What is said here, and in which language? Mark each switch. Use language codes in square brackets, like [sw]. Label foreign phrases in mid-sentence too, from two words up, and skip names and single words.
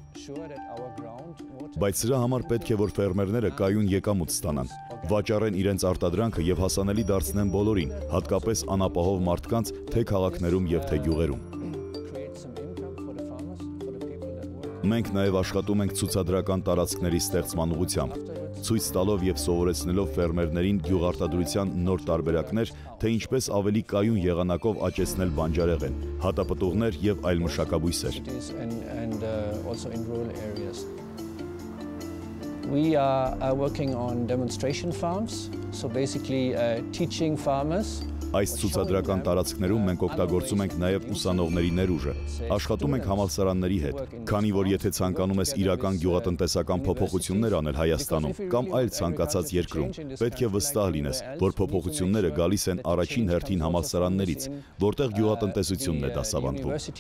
[hy] Բայց սրա համար պետք է, որ ֆերմերները կայուն եկամուտ ստանան, վաճառեն իրենց արտադրանքը եւ հասանելի դարձնեն բոլորին, հատկապես անապահով մարդկանց թե քաղաքներում եւ թե գյուղերում։ Մենք նաև աշխատում ենք ցուցադրական տարածքների ստեղծման ուղղությամբ, ցույց տալով եւ սովորեցնելով ֆերմերներին գյուղարտադրության նոր տարբերակներ, թե ինչպես ավելի կայուն եղանակով աճեցնել բանջարեղեն, հատապտուղներ եւ այլ մշակաբույսեր։ [en] We are working on demonstration farms, so basically teaching farmers. [hy] Այս ցուցադրական տարածքներում մենք օգտագործում ենք նաև ուսանողների ներուժը, աշխատում ենք համալսարանների հետ, քանի որ եթե ցանկանում ես իրական գյուղատնտեսական փոփոխություններ անել Հայաստանում կամ այլ ցանկացած երկրում, պետք է վստահ լինես, որ փոփոխությունները գալիս են առաջին հերթին համալսարաններից, որտեղ գյուղատնտեսությունն է դասավանդվում։